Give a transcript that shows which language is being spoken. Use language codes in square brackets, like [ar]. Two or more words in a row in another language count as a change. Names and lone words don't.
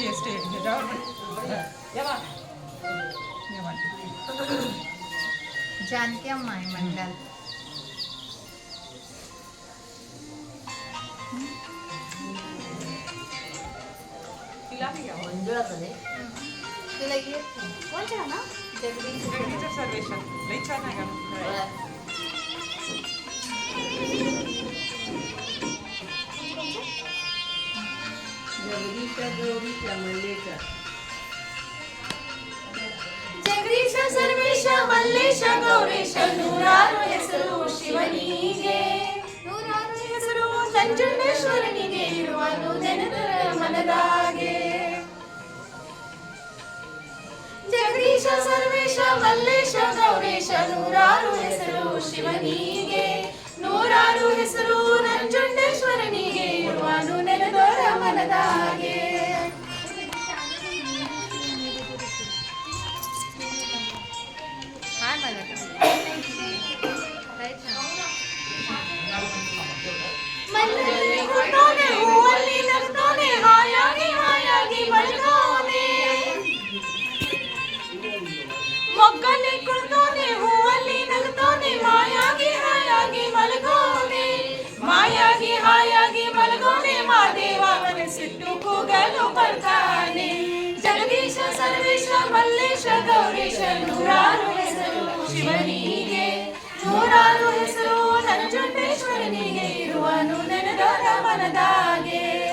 [mr] जानकी अम्माई मंडल तुला येत कोणत्या ना जगदीश सर्वेशन लई छान आहे का [kn] ಜಗದೀಶ ಸರ್ವೇಶ ಮಲ್ಲೇಶ ಗೌರೇಶ ನೂರಾರು ಹೆಸರು ಶಿವನಿಗೆ ನೂರಾರು ಹೆಸರು ನಂಜುಂಡೇಶ್ವರನಿಗೆ ಇರುವನು ನೆನೆದರ ಮನದಾಗೆ ಜಗದೀಶ ಸರ್ವೇಶ ಮಲ್ಲೇಶ ಗೌರೇಶ ನೂರಾರು ಹೆಸರು ಶಿವನಿಗೆ ನೂರಾರು ಹೆಸರು ನಂಜುಂಡೇಶ್ವರನಿಗೆ ಇರುವನು ನೆನೆದರ ಮನದಾಗೆ [mr] हाय मला [kn] ಮಲ್ಲಲ್ಲಿ ಕುಂತೋನೆ ಹೂವಲ್ಲಿ ನಗ್ತೋನೆ ಹಾಯಾಗಿ ಹಾಯಾಗಿ ಮಲ್ಗೋನೆ ಮೊಗ್ಗಲ್ಲಿ ಕುಂತೋನೆ ಹೂವಲ್ಲಿ ನಗ್ತೋನೆ ಮಾಯಾಗಿ ಹಾಯಾಗಿ ಮಲ್ಗೋನೆ ಮಾಯಾಗಿ ಹಾಯಾಗಿ ಮಲ್ಗೋನೆ ಮಾದೇವ ಮನಸ್ಸಿಟ್ಟು ಕೂಗಲು ಬರ್ತಾನೆ ಜಗದೀಶ ಸರ್ವೇಶ ಮಲ್ಲೇಶ ಗೌರೀಶ ನೂರಾರು ಹೆಸರು ಶಿವನಿಗೆ ನೂರಾರು ಹೆಸರು ನಂಜುಂಡೇಶ್ವರನಿಗೆ ಇರುವನು ನೆನೆದರ ಮನದಾಗೆ